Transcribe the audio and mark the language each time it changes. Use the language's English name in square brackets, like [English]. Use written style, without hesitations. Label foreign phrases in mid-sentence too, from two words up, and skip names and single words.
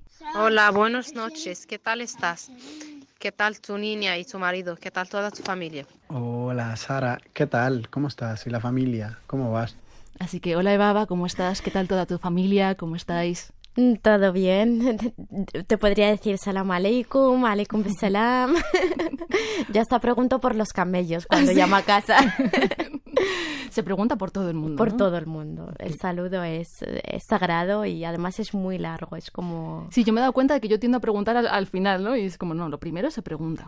[Spanish] Hola, buenas noches. ¿Qué tal estás? ¿Qué tal tu niña y tu marido? ¿Qué tal toda tu familia? Hola, Sara. ¿Qué tal? ¿Cómo estás? ¿Y la familia? ¿Cómo vas? Así que, hola Eva, ¿cómo estás? ¿Qué tal toda tu familia? ¿Cómo estáis? Todo bien. Te podría decir [Arabic] سلام عليكم، عليكم سلام. [Spanish] Ya hasta pregunto por los camellos cuando llamo a casa. Se pregunta por todo el mundo, Por ¿no? todo el mundo. El saludo es sagrado y además es muy largo. Es como... Sí, yo me he dado cuenta de que yo tiendo a preguntar al final, ¿no? Y es como, no, lo primero se pregunta.